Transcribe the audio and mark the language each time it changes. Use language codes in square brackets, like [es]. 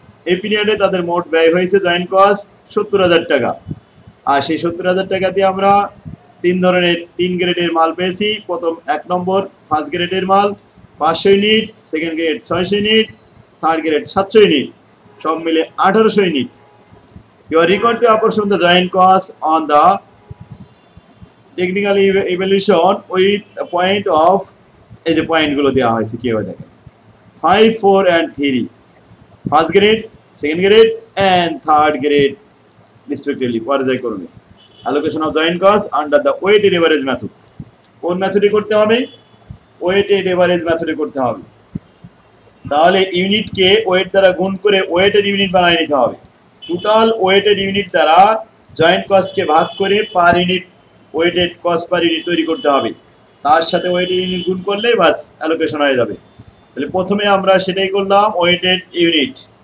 [bn] এই পিরিয়ডে তাদের মোট ব্যয় হয়েছে জয়েন্ট কস্ট 70,000 টাকা। আর সেই 70,000 টাকা দিয়ে আমরা 3 গ্রেডের মাল পেয়েছি। প্রথম 1 নম্বর ফার্স্ট গ্রেডের মাল 500 unit, second grade 600 unit, third grade 700 unit, সব মিলে 1800 unit. [en] You are required to apportion the joint cost on the technical evaluation with a point of, [bn] এই যে পয়েন্ট গুলো দেওয়া হয়েছে কিভাবে দেখেন, [en] 5, 4 and 3, first grade, second grade and third grade respectively পর্যায়ক্রমে। allocation of joint cost under the weighted average method। [bn] কোন মেথডে করতে হবে? ওয়েটেড এভারেজ মেথডে করতে হবে। তাহলে ইউনিটকে ওয়েট দ্বারা গুণ করে ওয়েটেড ইউনিট বানিয়ে নিতে হবে। টোটাল ওয়েটেড ইউনিট দ্বারা জয়েন্ট কস্টকে ভাগ করে per unit weighted cost per unit তৈরি করতে হবে। তার সাথে ওয়েটেড ইউনিট গুণ করলে বাস অ্যালোকেশন হয়ে যাবে। তাহলে প্রথমে আমরা সেটাই করলাম, ওয়েটেড ইউনিট।